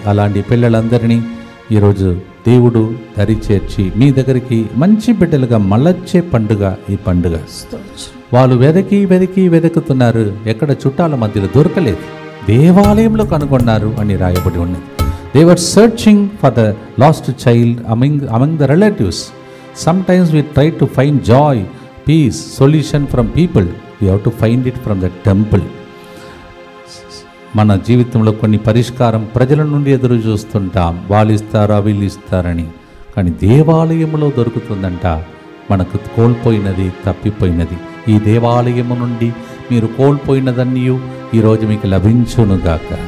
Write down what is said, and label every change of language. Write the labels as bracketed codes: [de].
[te] అలాంటి పిల్లలందరినీ ఈరోజు దేవుడు దరి చేర్చి మీ దగ్గరికి మంచి బిడ్డలుగా మళ్ళొచ్చే పండుగ ఈ పండుగ. వాళ్ళు వెతుకుతున్నారు, ఎక్కడ చుట్టాల మధ్యలో దొరకలేదు, దేవాలయంలో కనుగొన్నారు అని రాయబడి ఉన్నది. [en] They were searching for the lost child among the relatives. Sometimes we try to find joy, peace, solution from people. We have to find it from the temple. [te] మన జీవితంలో కొన్ని పరిష్కారం ప్రజల నుండి ఎదురు చూస్తుంటాం, వాళ్ళు ఇస్తారా వీళ్ళు ఇస్తారని. కానీ దేవాలయంలో దొరుకుతుందంట మనకు కోల్పోయినది, తప్పిపోయినది. ఈ దేవాలయము నుండి మీరు కోల్పోయినదన్నీ ఈరోజు మీకు లభించునుగాక.